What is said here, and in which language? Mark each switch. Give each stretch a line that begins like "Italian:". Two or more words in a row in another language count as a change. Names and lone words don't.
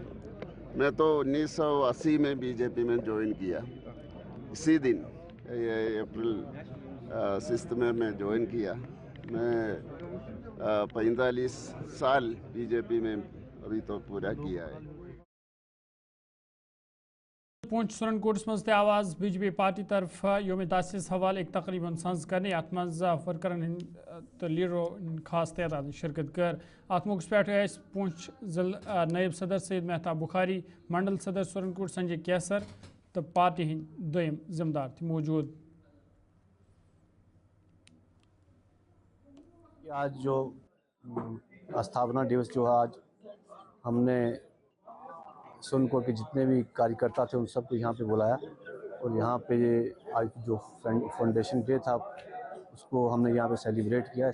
Hindi: मैं तो 1980 में बीजेपी में ज्वाइन किया, इसी दिन ये अप्रैल 6 में मैं ज्वाइन किया। मैं 45 साल बीजेपी में अभी तो पूरा किया है।
Kashmiri: पूंछ सुरनकोट मज ते आवाज़ बीजेपी पार्टी तरफ योम तासीस हवाले एक तकरीबन संस करने अत मज वर्करन तो लीडरो खास तादाद शिरकत कर। अत मौके पे पूंछ जिला नायब सदर सैयद मेहताब बुखारी, मंडल सदर सुरनकोट संजय कैसर तो पार्टी हंद दोयम जिम्मेदार थे मौजूद।
Hindi: आज जो स्थापना दिवस जो आज हमने सुरनकोट के जितने भी कार्यकर्ता थे उन सबको यहाँ पे बुलाया और यहाँ पे आज जो
English: foundation day
Hindi: था उसको हमने यहाँ पे सेलिब्रेट किया।